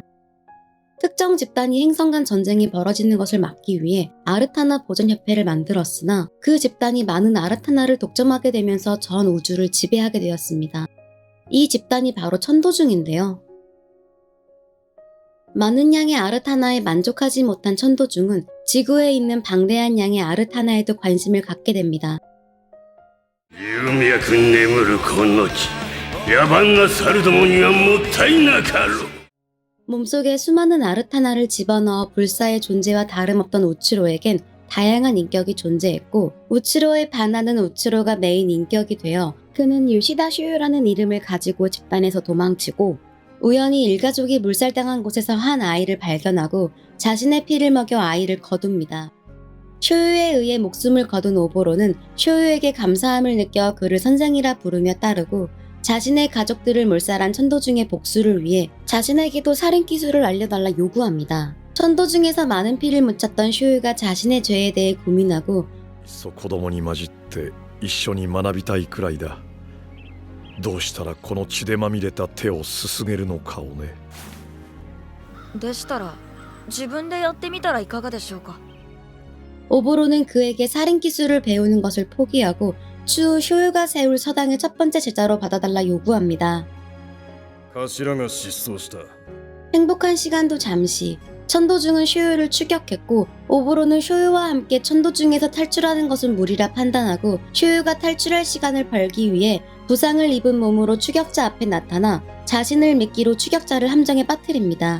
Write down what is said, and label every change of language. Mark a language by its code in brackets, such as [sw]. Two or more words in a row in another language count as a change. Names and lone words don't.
[ko] 특정 집단이 행성 간 전쟁이 벌어지는 것을 막기 위해 아르타나 보전협회를 만들었으나 그 집단이 많은 아르타나를 독점하게 되면서 전 우주를 지배하게 되었습니다. 이 집단이 바로 천도중인데요. 많은 양의 아르타나에 만족하지 못한 천도중은 지구에 있는 방대한 양의 아르타나에도 관심을 갖게 됩니다. [ja] 夢く眠るこの地野蛮な猿どもにはもったいなかろう [ko] 몸속에 수많은 아르타나를 집어넣어 불사의 존재와 다름없던 우치로에겐 다양한 인격이 존재했고 우치로에 반하는 우치로가 메인 인격이 되어 그는 요시다 슈유라는 이름을 가지고 집단에서 도망치고 우연히 일가족이 물살당한 곳에서 한 아이를 발견하고 자신의 피를 먹여 아이를 거둡니다. 쇼유에 의해 목숨을 거둔 오보로는 쇼유에게 감사함을 느껴 그를 선생이라 부르며 따르고 자신의 가족들을 몰살한 천도중의 복수를 위해 자신에게도 살인 기술을 알려달라 요구합니다. 천도중에서 많은 피를 묻혔던 쇼유가 자신의 죄에 대해 고민하고 [ja] 子供に混じって一緒に学びたいくらいだ。どうしたらこの血でまみれた手をすすげるのかをね。でしたら自分でやってみたらいかがでしょうか。 [ko] 오보로는 그에게 살인 기술을 배우는 것을 포기하고 추후 쇼유가 세울 서당의 첫 번째 제자로 받아달라 요구합니다. [ja] 頭が失踪した。 [ko] 행복한 시간도 잠시. 천도중은 쇼유를 추격했고 오보로는 쇼유와 함께 천도중에서 탈출하는 것은 무리라 판단하고 쇼유가 탈출할 시간을 벌기 위해 부상을 입은 몸으로 추격자 앞에 나타나 자신을 미끼로 추격자를 함정에 빠뜨립니다.